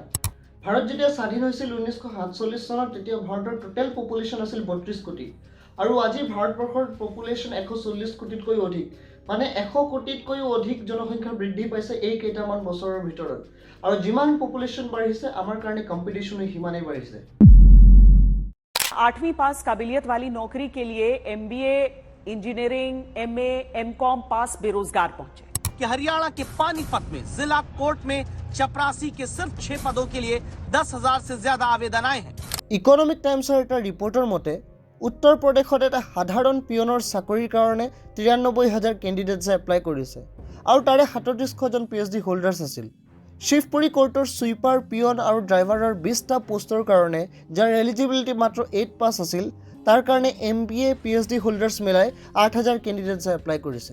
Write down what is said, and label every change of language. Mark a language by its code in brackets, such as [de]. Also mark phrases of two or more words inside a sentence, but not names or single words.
[as] ভাৰত যেতিয়া স্বাধীন হৈছিল 1947 চনত, তেতিয়া ভাৰতৰ [en] total population [as] আছিল 32 কোটি। আৰু আজি ভাৰতবৰ্ষৰ পপুলেশ্যন 140 কোটিতকৈও অধিক, মানে 100 কোটিতকৈও অধিক জনসংখ্যা বৃদ্ধি পাইছে এই কেইটামান বছৰৰ ভিতৰত। আৰু যিমান পপুলেশ্যন বাঢ়িছে, আমাৰ কাৰণে কম্পিটিশ্যনো সিমানেই বাঢ়িছে। [hi] 8वीं पास काबिलियत वाली नौकरी के लिए MBA, इंजीनियरिंग, MA, MCOM पास बेरोजगार पहुंचे कि हरियाणा के पानीपत में जिला कोर्ट में चपरासी के सिर्फ 6 पदों के लिए 10,000 से ज्यादा आवेदन आए हैं। [as] ইকনমিক টাইমছৰ এটা ৰিপৰ্টৰ মতে উত্তৰ প্ৰদেশত এটা সাধাৰণ পিয়নৰ চাকৰিৰ কাৰণে 93,000 কেণ্ডিডেটছে এপ্লাই কৰিছে, আৰু তাৰে 37জন [en] PhD holders [as] আছিল। শিৱপুৰী কোৰ্টৰ ছুইপাৰ, পিয়ন আৰু ড্ৰাইভাৰৰ 20টা পোষ্টৰ কাৰণে যাৰ এলিজিবিলিটি মাত্ৰ 8 পাছ আছিল, তাৰ কাৰণে MBA, [en] PhD holders [as] মিলাই 8,000 কেণ্ডিডেটছে এপ্লাই কৰিছে।